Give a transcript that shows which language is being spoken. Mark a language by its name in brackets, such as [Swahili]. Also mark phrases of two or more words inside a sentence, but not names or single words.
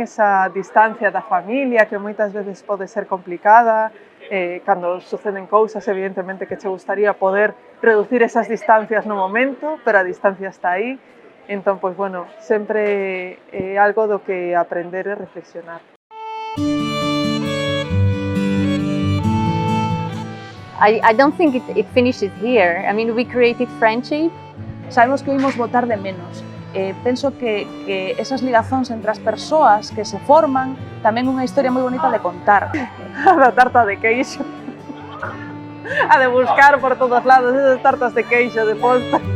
[Galician] Esa distancia da familia que moitas veces pode ser complicada, cando suceden cousas, evidentemente, que che gustaría poder reducir esas distancias no momento, pero a distancia está aí. Entón, pois, bueno, sempre é algo do que aprender e reflexionar. [English] I don't think it finishes here. I mean, we created friendship. [Galician] Sabemos que oímos botar de menos. Penso que esas ligazóns entre as persoas que se forman tamén é unha historia moi bonita de contar. A da tarta de queixo. A de buscar por todos lados esas tartas de queixo, de posta.